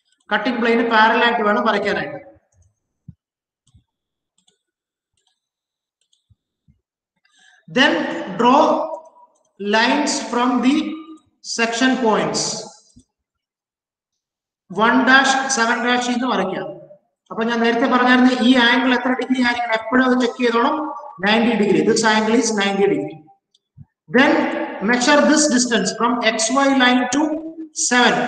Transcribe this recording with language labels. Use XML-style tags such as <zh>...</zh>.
<ml>Cutting പ്ലെയിന് parallel ആയിട്ട് വേണം വരയ്ക്കാനായിട്ട്.</ml> <en>Then draw lines from the section points.</en> <ml>1 7 എന്ന് വരയ്ക്കാം. അപ്പൊ ഞാൻ നേരത്തെ പറഞ്ഞായിരുന്നു ഈ ആംഗിൾ എത്ര ഡിഗ്രി ആയിരിക്കണം, എപ്പോഴും അത് check ചെയ്തോണം.</ml> <en>90 degree. This angle is 90 degree. Then measure this distance from XY line to 7.</en>